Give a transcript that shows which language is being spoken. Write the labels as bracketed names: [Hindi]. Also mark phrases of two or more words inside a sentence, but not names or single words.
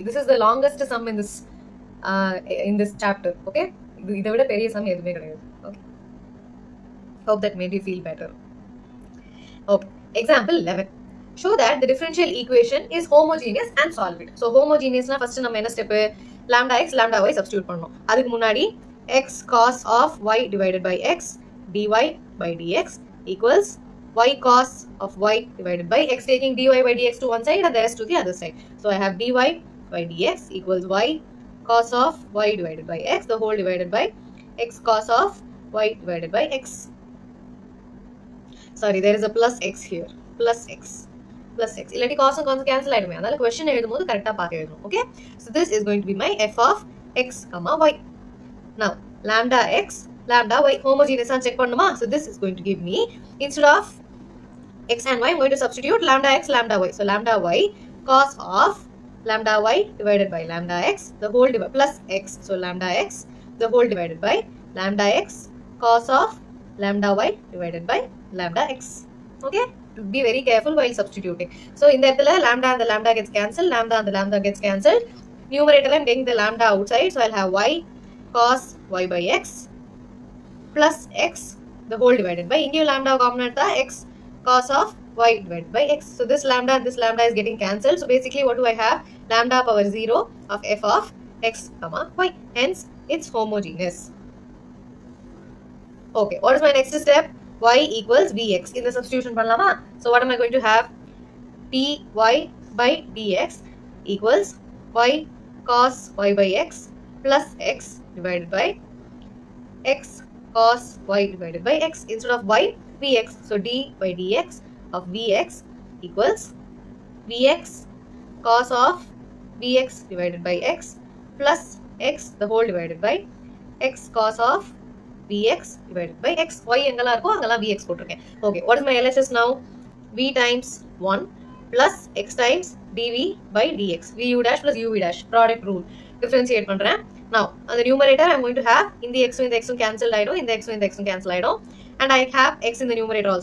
[English] This is the longest sum in this chapter. Okay? Okay. Hope that made you feel better. Okay. Example 11. Show that the differential equation is homogeneous and solve it. So homogeneous na first [Tamil] நம்ம என்ன [English] step lambda x lambda y substitute பண்ணனும். [Tamil] அதுக்கு முன்னாடி [English] x cos of y divided by x dy by dx equals y cos of y divided by x, taking dy by dx to one side and the rest to the other side. So I have dy by dx equals y cos of y divided by x the whole divided by x cos of y divided by x. Sorry, there is a plus x here. Plus x. Plus x. Illati cos and cos cancel ஆயிடுமே. [Tamil] அதனால question எழுதும்போது கரெக்ட்டா பார்த்து எழுதணும். [English] Okay? So this is going to be my f of x, y. Now, lambda x, lambda y homogeneous and check பண்ணுமா? So this is going to give me, instead of x and y, I'm going to substitute lambda x, lambda y. So lambda y cos of lambda y divided by lambda x the whole divided plus x. So lambda x the whole divided by lambda x cos of lambda y divided by lambda x. Okay? Be very careful while substituting. So in that lambda and the lambda gets cancelled, lambda and the lambda gets cancelled. Numerator I'm taking the lambda outside, so I'll have y cos y by x plus x the whole divided by into lambda common at the x cos of y divided by x. So this lambda and this lambda is getting cancelled. So basically what do I have? Lambda power 0 of f of x, y. Hence it's homogeneous. Okay, what is my next step? Y equals vx. In the substitution panlama. So what am I going to have? dy by dx equals y cos y by x plus x divided by x cos y divided by x. Instead of y, vx. So d by dx of vx equals vx cos of vx divided by x plus x the whole divided by x cos of vx divided by x. Y [Tamil] எங்கல இருக்கோ அங்கல vx போட்டிருக்கேன். [English] Okay, what is my LHS now? V times 1 plus x times dv by dx. vu dash plus uv dash product rule. [Tamil] Differentiate பண்றேன். [English] Now, on the numerator, I'm going to have in the x cancelled in the x cancelled and I have x in the numerator also.